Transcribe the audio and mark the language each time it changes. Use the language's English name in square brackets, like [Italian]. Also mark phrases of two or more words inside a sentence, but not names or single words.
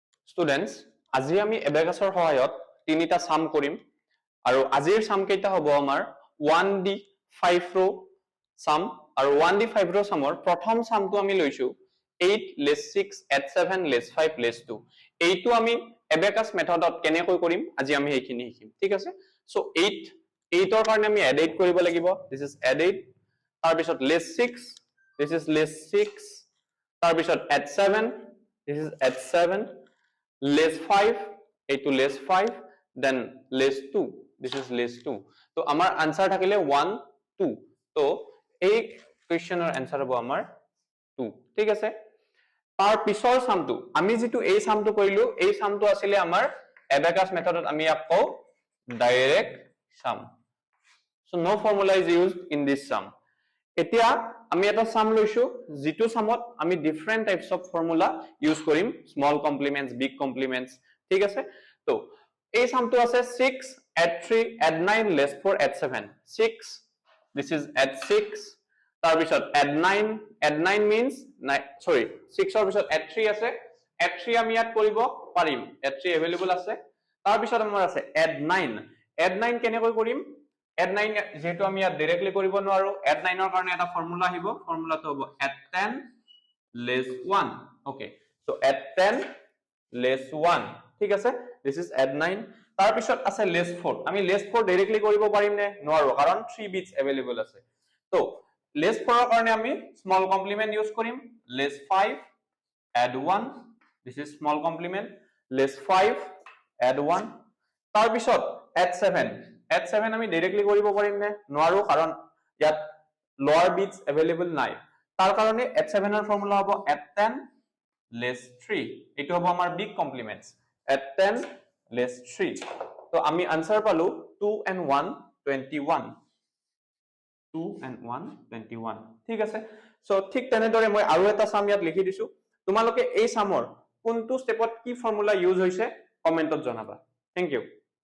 [Assamese] Students, আজি আমি এবেকাছৰ সহায়ত তিনিটা সাম কৰিম আৰু আজিৰ সাম কেইটা হ'ব আমাৰ 1D 5 row সাম আৰু 1D 5 row সামৰ প্ৰথম সামটো আমি লৈছো [English] 8 less 6 add 7 less 5 less 2 [Assamese] এইটো আমি [English] abacus method [Assamese] কেনেকৈ কৰিম আজি আমি এইখিনি শিকিম ঠিক আছে সো 8 ৰ কাৰণে আমি add 8 কৰিব লাগিব [English] this is add 8 [Assamese] তাৰ পিছত [English] less 6 this is [Assamese] less 6 তাৰ পিছত [English] add 7 this is add 7 less 5 [Assamese] এইটো [English] less 5 then less 2 this is less 2 [Assamese] তো আমাৰ আনসার থাকিলে 1 2 তো এই [English] question answer [Assamese] হ'ব আমাৰ 2 ঠিক আছে তাৰ পিছৰ সামটো আমি যেটো এই সামটো কৰিলো এই সামটো আছিল আমাৰ [English] abacus method [Assamese] আমি আকৌ [English] direct sum so no formula is used in this sum [Assamese] এতিয়া আমি এটা সাম লৈছো যেটো সামত আমি [English] different types of formula use [Assamese] কৰিম [English] small complements big complements [Assamese] ঠিক আছে তো এই সামটো আছে [English] 6 add 3 add 9 less 4 add 7 6 this is add 6 [Assamese] তাৰ পিছত [English] add 9 means sorry 6 [Assamese] ৰ পিছত add 3 আছে add 3 আমি ইয়াত কৰিব পাৰিম [English] add 3 available [Assamese] আছে তাৰ পিছত আমাৰ আছে add 9 কেনেকৈ কৰিম add 9 যেটো আমি ইয়াত ডাইৰেক্টলি কৰিব নোৱাৰো add 9 ৰ কাৰণে এটা ফৰ্মুলা আহিব ফৰ্মুলাটো হ'ব [English] add 10 less 1 okay so add 10 less 1 [Assamese] ঠিক আছে [English] this is add 9 [Assamese] তাৰ পিছত আছে less 4 আমি less 4 ডাইৰেক্টলি কৰিব পাৰিম নে নোৱাৰো কাৰণ [English] 3 bits available [Assamese] আছে তো less 4 ৰ কাৰণে আমি [English] small complement use [Assamese] কৰিম [English] less 5 add 1 this is small complement less 5 add 1 [Assamese] তাৰ পিছত add 7 আমি ডাইৰেক্টলি কৰিব পাৰিম নে নোৱাৰো কাৰণ ইয়াত [English] lower bits available [Assamese] নাই তাৰ কাৰণে add 7 ৰ ফৰ্মুলা হ'ব [English] add 10 less 3 [Assamese] এটো হ'ব আমাৰ [English] big complements add 10 less 3 [Assamese] তো আমি আনসার পালো [English] 2 and 1 21 2 and 1 21 [Assamese] ঠিক আছে সো ঠিক তেনেদৰে মই আৰু এটা সাম ইয়াত লিখি দিছো তোমালোকে এই সামৰ কোনটো স্টেপত কি ফৰ্মুলা ইউজ হৈছে কমেন্টত জনাবা [English] thank you